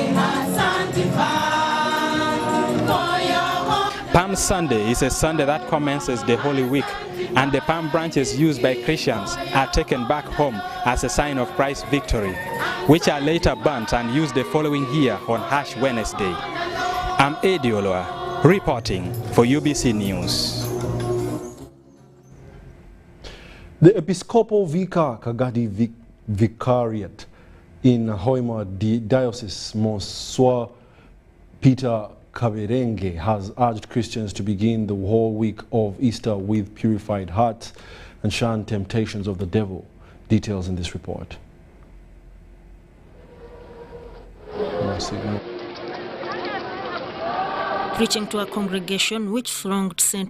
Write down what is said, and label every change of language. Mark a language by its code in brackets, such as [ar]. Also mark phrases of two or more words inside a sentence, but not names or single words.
[en] Palm Sunday is a Sunday that commences the Holy Week, and the palm branches used by Christians are taken back home as a sign of Christ's victory, which are later burnt and used the following year on Ash Wednesday. I'm Eddie Oloa, reporting for UBC News. The Episcopal Vicar Kagadi Vicariate in Hoima Diocese, Monsieur Peter Kaberenge, has urged Christians to begin the whole week of Easter with purified hearts and shun temptations of the devil. Details in this report. signal. Preaching to a congregation which thronged St.